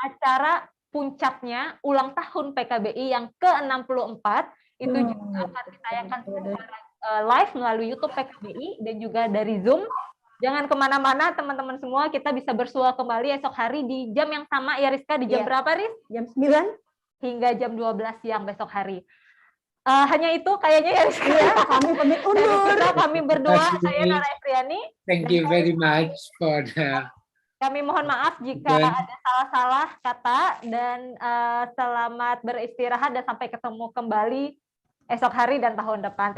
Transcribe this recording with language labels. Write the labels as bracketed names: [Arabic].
[Indonesian] acara puncaknya ulang tahun PKBI yang ke-64 itu juga akan ditayangkan secara live melalui YouTube PKBI dan juga dari Zoom. Jangan kemana-mana teman-teman semua, kita bisa bersua kembali esok hari di jam yang sama ya Rizka, di jam berapa Riz? Jam 9 hingga jam 12 siang besok hari. Hanya itu kayaknya ya Rizka. Iya, kami pamit undur. Kami berdua, saya Nara Efriani. [English] Thank you very much for the... [Indonesian] Kami mohon maaf jika ada salah-salah kata dan selamat beristirahat dan sampai ketemu kembali esok hari dan tahun depan.